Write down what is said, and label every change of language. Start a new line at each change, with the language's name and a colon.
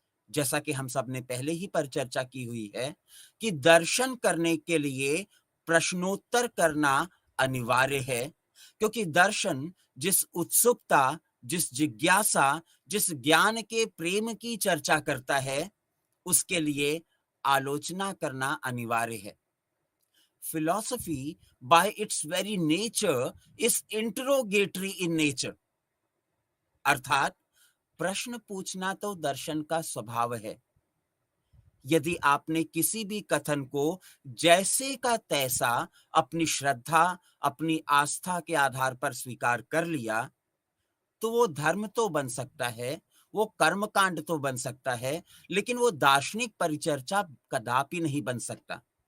Hindi: जैसा कि हम सब ने पहले ही पर चर्चा की हुई है कि दर्शन करने के लिए प्रश्नोत्तर करना अनिवार्य है, क्योंकि दर्शन जिस उत्सुकता, जिस जिज्ञासा, जिस ज्ञान के प्रेम की चर्चा करता है, उसके लिए आलोचना करना अनिवार्य है।
English: Philosophy, by its very nature, is interrogatory in nature.
Hindi: अर्थात प्रश्न पूछना तो दर्शन का स्वभाव है। यदि आपने किसी भी कथन को जैसे का तैसा अपनी श्रद्धा, अपनी आस्था के आधार पर स्वीकार कर लिया, तो वो धर्म तो बन सकता है, वो कर्मकांड तो बन सकता है, लेकिन वो दार्शनिक परिचर्चा कदापि नहीं बन सकता।